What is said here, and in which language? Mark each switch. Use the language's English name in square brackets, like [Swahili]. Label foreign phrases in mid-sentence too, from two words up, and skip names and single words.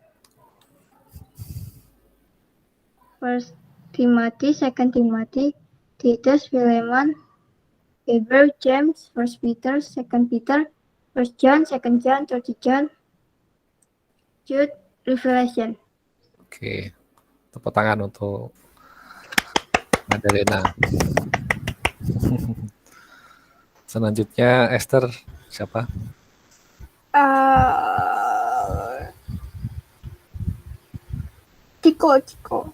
[Indonesian] First Timothy, 2 Timothy, Titus, Philemon, Hebrew, James, 1 Peter, 2 Peter, 1 John, 2 John, 3 John, Jude, Revelation. Oke, tepuk tangan untuk Madalena. Selanjutnya Esther, siapa? Ciko.